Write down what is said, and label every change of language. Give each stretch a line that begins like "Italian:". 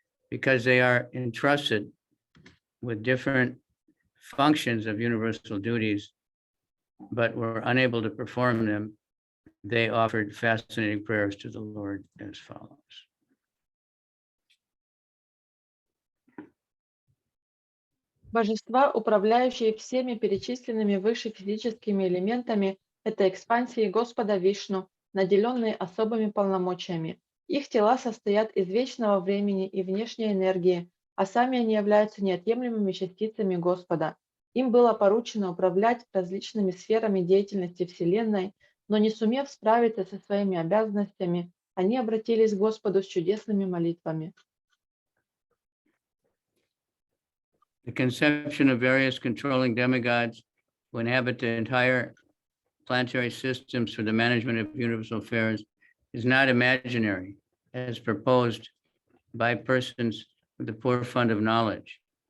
English: Because they are entrusted with different functions of universal duties, but were unable to perform them, they offered fascinating prayers to the Lord as follows.
Russian: Божества, управляющие всеми перечисленными выше физическими элементами, это экспансии Господа Вишну, наделенные особыми полномочиями. Их тела состоят из вечного времени и внешней энергии, а сами они являются неотъемлемыми частицами Господа. Им было поручено управлять различными сферами деятельности Вселенной, но не сумев справиться со своими обязанностями, они обратились к Господу с чудесными молитвами.
English: The conception of various controlling demigods who inhabit the entire planetary systems for the management of universal affairs is not imaginary, as proposed by persons with a poor fund of knowledge.